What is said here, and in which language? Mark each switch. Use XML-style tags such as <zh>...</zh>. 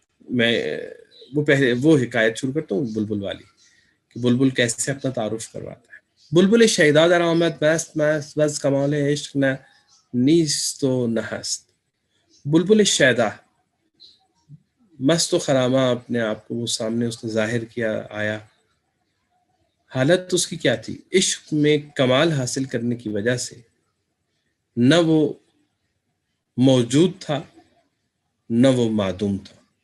<ur>میں وہ حکایت شروع کرتا ہوں بلبل والی، کہ بلبل کیسے اپنا تعارف کرواتا ہے.</ur> <fa>بلبل شیدا در آمد بست مست وز کمال عشق نہ نیست و نہ ہست. بلبل شیدا مست و خرامہ</fa> <ur>اپنے آپ کو وہ سامنے اس نے ظاہر کیا، آیا. حالت اس کی کیا تھی؟ عشق میں کمال حاصل کرنے کی وجہ سے نہ وہ موجود تھا نہ وہ معدوم تھا.</ur>